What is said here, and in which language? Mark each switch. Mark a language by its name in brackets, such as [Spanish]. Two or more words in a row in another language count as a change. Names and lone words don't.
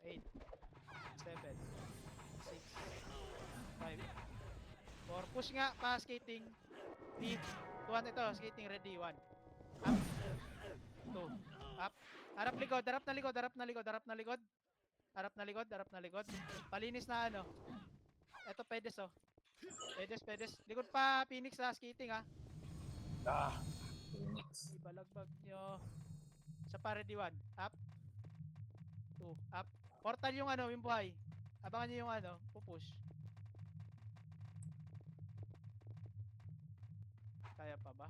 [Filipino] 8, 7, 6, 5, 4. Push nga. Pa skating. 3, 2, 1. Ito. [English] Skating ready. [Filipino] 1. Up. 2. Up. Harap likod, harap na likod, harap na likod, harap na likod. Harap na likod, harap na likod. Palinis na ano. Eto, pedes oh. Pedes, pedes. Likod pa, Phoenix ha, skating ha. Ah! Phoenix. Ibalagbag nyo. Sa pa, ready 1. Up. 2. Up. Portal yung ano, yung buhay. Abangan nyo yung ano, pupush. Kaya pa ba?